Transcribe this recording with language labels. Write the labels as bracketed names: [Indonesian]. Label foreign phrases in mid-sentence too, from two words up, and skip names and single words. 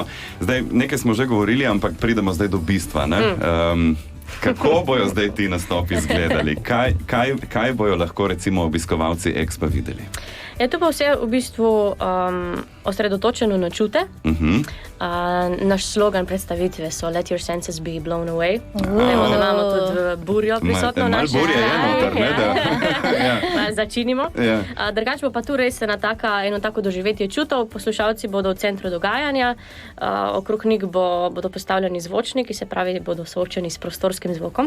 [Slovenian] Zdaj, nekaj smo že govorili, ampak pridemo zdaj do bistva, ne? Kako bojo zdaj ti nastopi izgledali? Kaj bojo lahko recimo obiskovalci Expa videli? Ja, to bo vse v bistvu osredotočeno na čute. Naš slogan predstavitve so [English] Let your senses be blown away. [Slovenian] Vemo, da imamo tudi burjo prisotno v naši burje je noter, ne? Začinimo. Drugače bo pa tu res eno tako doživetje čutov. Poslušalci bodo v centru dogajanja, okrog njih bodo postavljeni zvočniki, se pravi, bodo soočeni s prostorskim zvokom.